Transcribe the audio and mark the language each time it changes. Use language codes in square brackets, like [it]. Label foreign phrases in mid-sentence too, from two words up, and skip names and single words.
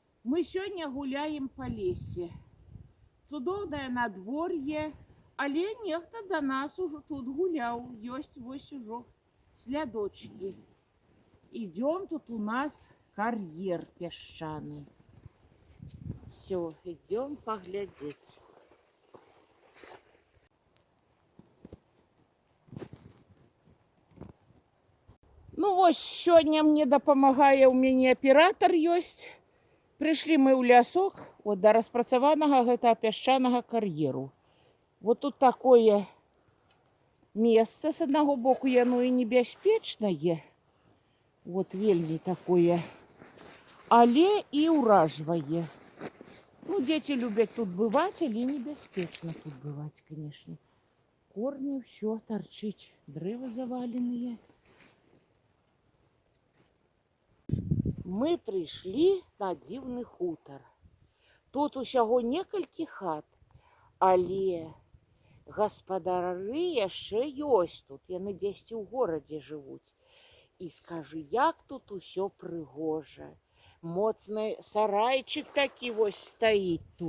[ru] Мы сегодня гуляем по лесе. [be] Цудоўнае надвор'е, але нехта до нас уже тут гуляў. Ёсць вось ужо слядочки. [ru] Идем, тут у нас карьер песчаный. Все, идем поглядеть. [be] Ну вось, сегодня мне дапамагае, у мяне аператор ёсць. [ru] Пришли мы [be] ў лясок, вот до распрацаванага гэта пясчанага кар'еру. [ru] Вот тут такое месца, [be] с одного боку яно і небяспечнае, вот вельмі такое, але і ўражвае. Ну, [ru] дети любят тут бывать, [be] але небяспечна тут [ru] бывать, конечно. Корни, все торчить, дрывы заваленные. [be] Мы пришли на дзіўны хутар. Тут усяго некалькі хат, але гаспадары яшчэ ёсць тут. Яны дзесьці ў горадзе жывуць. І скажы, як тут усё прыгожа. Моцны сарайчык такі вось стаіць тут.